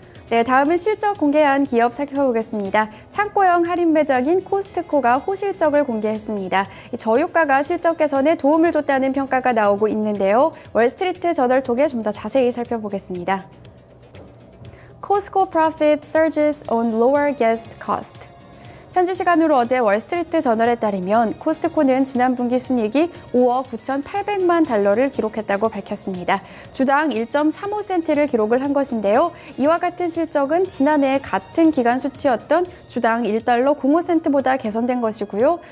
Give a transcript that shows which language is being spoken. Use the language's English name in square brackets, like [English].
[Korean] 네, 다음은 실적 공개한 기업 살펴보겠습니다. 창고형 할인 매장인 코스트코가 호실적을 공개했습니다. 저유가가 실적 개선에 도움을 줬다는 평가가 나오고 있는데요. 월스트리트 저널 통해 좀 더 자세히 살펴보겠습니다. [English] Costco profit surges on lower gas cost. [Korean] 현지 시간으로 어제 월스트리트 저널에 따르면 코스트코는 지난 분기 순이익이 5억 9,800만 달러를 기록했다고 밝혔습니다. 주당 1.35센트를 기록을 한 것인데요. 이와 같은 실적은 지난해 같은 기간 수치였던 주당 1달러 05센트보다 개선된 것이고요.